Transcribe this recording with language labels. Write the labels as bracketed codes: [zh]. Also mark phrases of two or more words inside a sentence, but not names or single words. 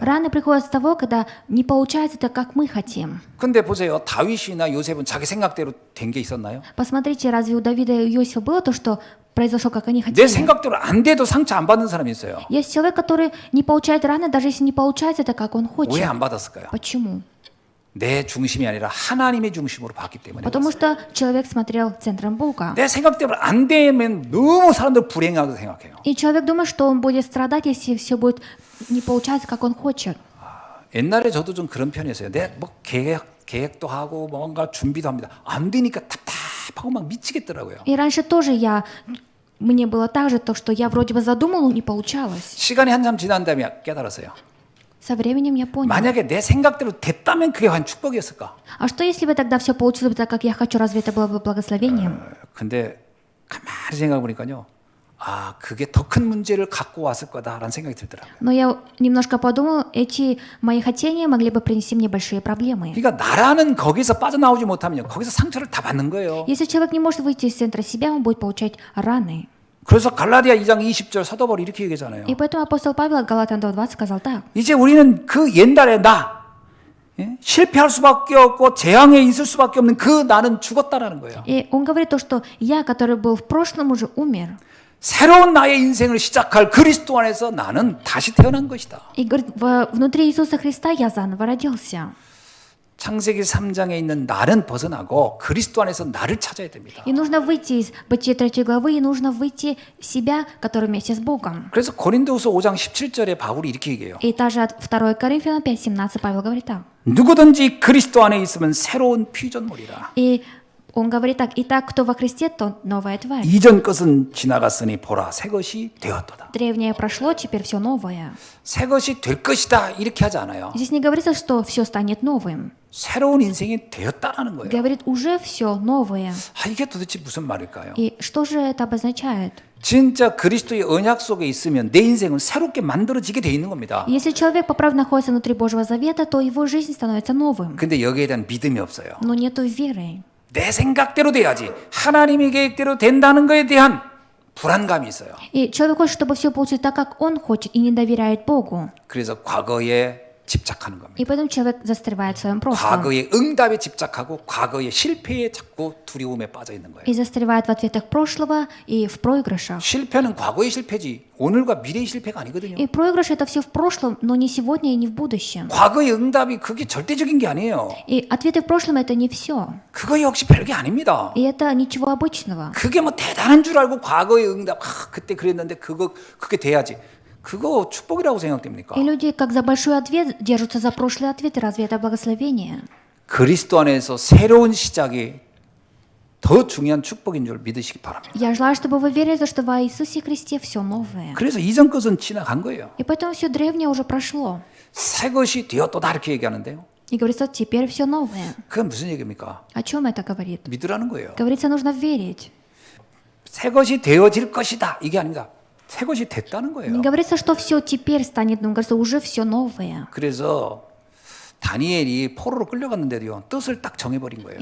[ru] Раны приходят с того, когда не получается так, как мы хотим. [ko] 근데 보세요. 다윗이나 요셉은 자기 생각대로 된 게 있었나요? [ru] Посмотрите, разве у Давида и Иосифа было то, что произошло, как они [ko] 내 [ru] хотели? [ko] 생각대로 안 돼도 상처 안 받는 사람이 있어요. [ru] Есть человек, который не получает раны, даже если не получается так, как он [ko] 왜 [ru] хочет. [ko] 안 받았을까요? [ru] Почему? [ko] 내 중심이 아니라 하나님의 중심으로 봤기 때문에. [ru] Потому что человек смотрел центром Бога. [ko] 내 생각대로 안 되면 너무 사람들 불행하다고 생각해요. [ru] И человек думает, что он будет страдать, если все будет не получаться, как он хочет. [ko] 옛날에 저도 좀 그런 편이었어요. 내 뭐 계획도 하고 뭔가 준비도 합니다. 안 되니까 답답하고 막 미치겠더라고요. [ru] И раньше тоже мне было так же, то, что я вроде бы задумал, но не получалось. [ko] 시간이 한참 지난 다음에 깨달았어요. [ru] Со временем я понял. [ko] 만약에 내 생각대로 됐다면 그게 한 축복이었을까? [ru] А что, если бы тогда все получилось бы так, как я хочу, разве это было бы благословением? [ko] 근데 가만히 생각해 보니까요. 아, 그게 더 큰 문제를 갖고 왔을 거다라는 생각이 들더라고요. [ru] Но я немножко подумал, эти мои хотения могли бы принести мне большие проблемы. [ko] 그러니까 나라는 거기서 빠져나오지 못하면 거기서 상처를 다 받는 거예요. [ru] Если человек не может выйти из центра себя, он будет получать раны. [ko] 그래서 갈라디아 2장 20절 사도 바울이 이렇게 얘기하잖아요. [ru] И поэтому апостол Павел от Галатам 2:20 сказал так. [ko] 이제 우리는 그 옛날의 나, 실패할 수밖에 없고 재앙에 있을 수밖에 없는 그 나는 죽었다라는 거예요. [ru] И он говорит то, что я, который был в прошлом, уже умер. [ko] 새로운 나의 인생을 시작할 그리스도 안에서 나는 다시 태어난 것이다. [ru] И говорит, внутри Иисуса Христа я заново родился. [ko] 창세기 3장에 있는 나는 벗어나고 그리스도 안에서 나를 찾아야 됩니다. [ru] И нужно выйти из Бытия 3 главы, и нужно выйти себя, который вместе с Богом. [ko] 그래서 고린도후서 5장 17절에 바울이 이렇게 얘기해요. [ru] И также от 2 Коринфянам 5:17 Павел говорит так. [ko] 누구든지 그리스도 안에 있으면 새로운 피조물이라. [ru] И он говорит так: «Итак, кто во Христе, тот новая тварь. [ko] 이전 것은 지나갔으니 보라 새 것이 되었도다. [ru] Древнее прошло, теперь все новое». [ko] 새 것이 될 것이다 이렇게 하지 않아요. [ru] Здесь не говорится, что все станет новым. [ko] 새로운 인생이 되었다라는 거예요. [ru] Говорит, уже все новое. [ko] 아, 이게 도대체 무슨 말일까요? [ru] И что же это обозначает? [ko] 진짜 그리스도의 언약 속에 있으면 내 인생은 새롭게 만들어지게 돼 있는 겁니다. [ru] Если человек по праву находится внутри Божьего Завета, то его жизнь становится новым. [ko] 근데 여기에 대한 믿음이 없어요. [ru] Но нету веры. [ko] 내 생각대로 돼야지 하나님의 계획대로 된다는 것에 대한 불안감이 있어요. [ru] И человек хочет, чтобы все получилось так, как он хочет, и не доверяет Богу. [ko] 그래서 과거에 집착하는 겁니다. [ru] И поэтому человек застревает в своем прошлом. [ko] 과거의 응답에 집착하고 과거의 실패에 자꾸 두려움에 빠져 있는 거예요. [ru] И застревает в ответах прошлого и в проигрышах. [ko] 실패는 과거의 실패지 오늘과 미래의 실패가 아니거든요. [ru] И проигрыш это все в прошлом, но не сегодня и не в будущем. [ko] 과거의 응답이 그게 절대적인 게 아니에요. [ru] И ответы в прошлом это не все. [ko] 그거 역시 별게 아닙니다. [ru] И это ничего обычного. [ko] 그게 뭐 대단한 줄 알고 과거의 응답 그때 그랬는데 그게 돼야지. 그거 축복이라고 생각됩니까? [ru] И люди, как за большой ответ, держатся за прошлые ответы. Разве это благословение? [ko] 그리스도 안에서 새로운 시작이 더 중요한 축복인 줄 믿으시기 바랍니다. [ru] Я желаю, чтобы вы верили, что во Иисусе Христе все новое. [ko] 그래서 이전 것은 지나간 거예요. [ru] И поэтому все древнее уже прошло. [ko] 새 것이 되었도다 이렇게 얘기하는데요. [ru] И говорится, теперь все новое. [ko] 그건 무슨 얘기입니까? [ru] О чем это говорит? [ko] 믿으라는 거예요. [ru] Говорится, нужно верить. [ko] 새 것이 되어질 것이다 이게 아닙니다. 새 것이 됐다는 거예요. [ru] Не говорится, что все теперь станет, но говорится, уже все новое. [ko] 그래서 다니엘이 포로로 끌려갔는데도요 뜻을 딱 정해버린 거예요.